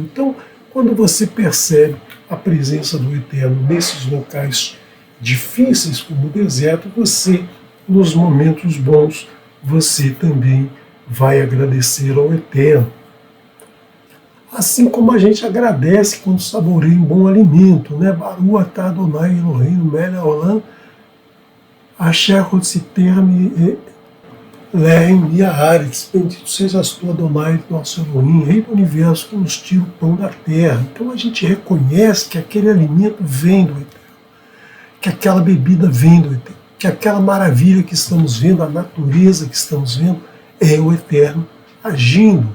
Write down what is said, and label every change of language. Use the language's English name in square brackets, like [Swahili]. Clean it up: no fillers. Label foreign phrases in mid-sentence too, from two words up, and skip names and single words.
[Portuguese] Então, quando você percebe a presença do Eterno nesses locais difíceis como o deserto, você, nos momentos bons, você também vai agradecer ao Eterno. Assim como a gente agradece quando saboreia um bom alimento, né? [Hebrew] ברוך אתה אדני אלהינו מלך העולם אשר הוציאנו לחם הארץ. [Portuguese] Bendito sejas tu, Adonai, nosso Elohim, Rei do Universo, que nos tira o pão da terra. Então a gente reconhece que aquele alimento vem do Eterno, que aquela bebida vem do Eterno, que aquela maravilha que estamos vendo, a natureza que estamos vendo, é o Eterno agindo.